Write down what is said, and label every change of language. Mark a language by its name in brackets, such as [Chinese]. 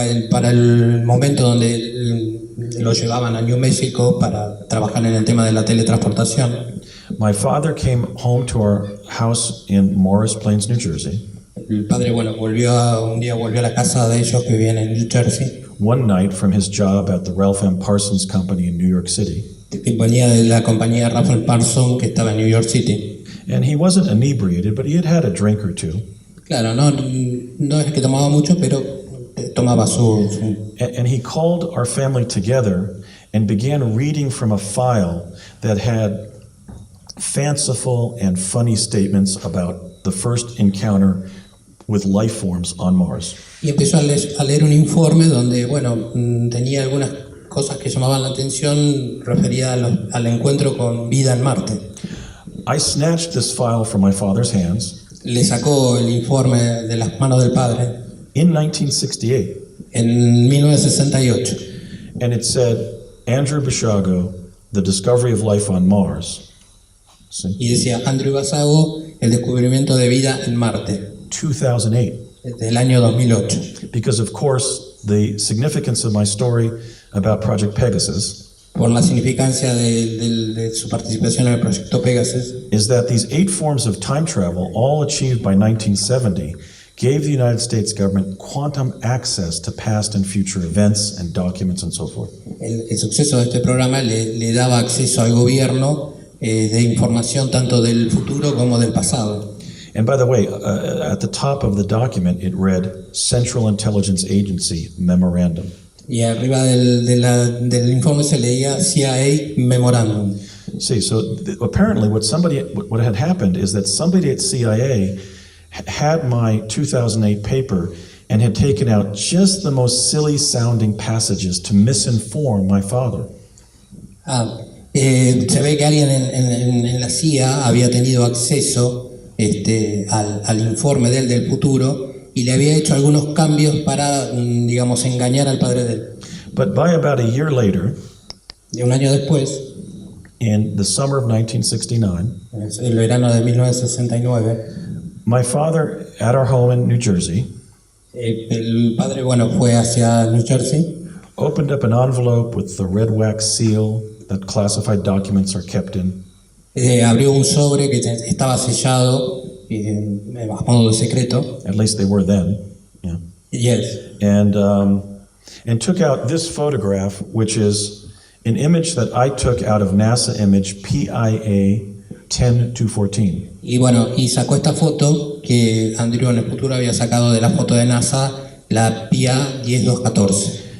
[Spanish] Para el momento donde lo llevaban a New Mexico para trabajar en el tema de la teletransportación, [English] my father came home to our house in Morris Plains, New Jersey, [Spanish] el padre un día volvió a la casa de ellos que vivían en New Jersey, [English] one night from his job at the Ralph M. Parsons Company in New York City. [Spanish] que venía de la compañía Ralph Parsons que estaba en New York City. [English] And he wasn't inebriated, but he had had a drink or two. [Spanish] Claro, no es que tomaba mucho, pero tomaba su [English] And he called our family together and began reading from a file that had fanciful and funny statements about the first encounter with life forms on Mars. [Spanish] y empezó a leer un informe donde, tenía algunas cosas que llamaban la atención referidas al encuentro con vida en Marte. [English] I snatched this file from my father's hands [Spanish] Le sacó el informe de las manos del padre [English] in 1968, [Spanish] en 1968 [English] and it said, Andrew Basiago, The Discovery of Life on Mars. See? [Spanish] y decía Andrew Basiago, el descubrimiento de vida en Marte, [English] 2008. [Spanish] del año 2008. [English] Because, of course, the significance of my story about Project Pegasus [Spanish] Por la significancia de su participación en el proyecto Pegasus, [English] is that these 8 forms of time travel, all achieved by 1970, gave the United States government quantum access to past and future events and documents and so forth. [Spanish] el suceso de este programa le daba acceso al gobierno de información tanto del futuro como del pasado. [English] And by the way, at the top of the document, it read Central Intelligence Agency Memorandum. [Spanish] Y arriba del informe se leía CIA Memorandum. [English] See, so apparently what had happened is that somebody at CIA had my 2008 paper and had taken out just the most silly sounding passages to misinform my father. [Spanish] Se ve que alguien en la CIA había tenido acceso al informe del futuro y le había hecho algunos cambios para, engañar al padre de él. [English] But by about a year later, [Spanish] Y un año después, [English] in the summer of 1969, [Spanish] el verano de 1969, [English] my father, at our home in New Jersey, [Spanish] el padre, fue hacia New Jersey, [English] opened up an envelope with the red wax seal that classified documents are kept in. [Spanish] abrió un sobre que estaba sellado a modo de secreto. [English] At least they were then. Yeah. Yes. And took out this photograph, which is an image that I took out of NASA image PIA 10214. [Spanish] Y sacó esta foto que Andrew en el futuro había sacado de la foto de NASA, la PIA 10214.